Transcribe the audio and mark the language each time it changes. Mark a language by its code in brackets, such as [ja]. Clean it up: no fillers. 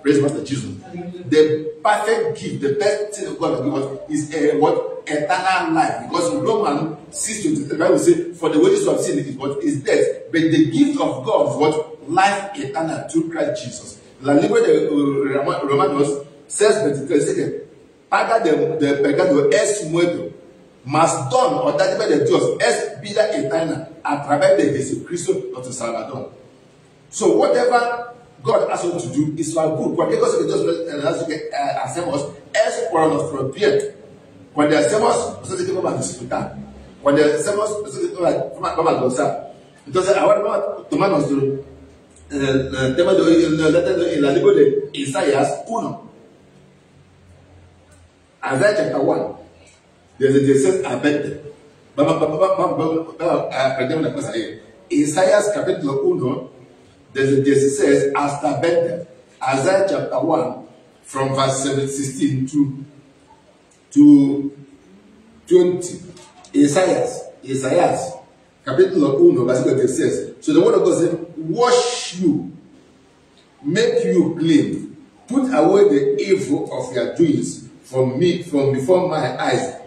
[en] Praise Master Jesus. The perfect gift, the best thing God will give us is what? Eternal life. Because in Romans 6:23, the Bible says, for the wages of sin is what? Is death. But the gift of God is what? Life eternal through Christ Jesus. [es] La libro de Romanos 6:23 dice que paga de pecado es muerto. Mas don o dádiva de Dios es vida eterna a través de Jesucristo nuestro Salvador. [en] So whatever God asks us to do is for good. [es] Cualquier cosa que Dios hacemos es por nuestro bien. Cuando hacemos, nosotros vamos a disfrutar. Cuando hacemos, nosotros vamos a gozar. Entonces ahora vamos a tomar nuestro tema de hoy en el libro de Isaías 1. [en] Isaiah chapter 1. [es] Desde 16 a 20. Vamos a aprender una cosa ahí. Isaías capítulo 1, desde 16 hasta 20. [en] Isaiah chapter 1, from verse 16 to 20. [es] Isaías capítulo 1, versículo 16. [en] So the word of God says, wash you, make you clean, put away the evil of your doings from before my eyes.